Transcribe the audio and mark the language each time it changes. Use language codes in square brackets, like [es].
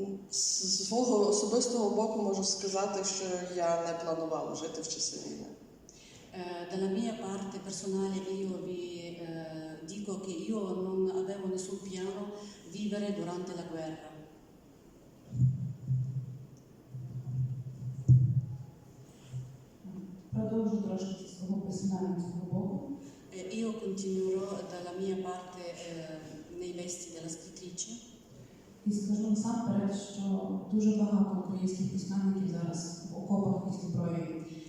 [uk] З свого особистого боку можу сказати, що я не планувала жити в часи війни. [it] Dalla mia parte personale io vi dico che io non avevo nessun piano vivere durante la guerra. [uk] Продовжу трошки зі свого письменницького боку. [it] Io continuerò dalla mia parte nei vesti della scrittrice. [uk] І скажу насамперед, що дуже багато українських письменників зараз в окопах і зброї.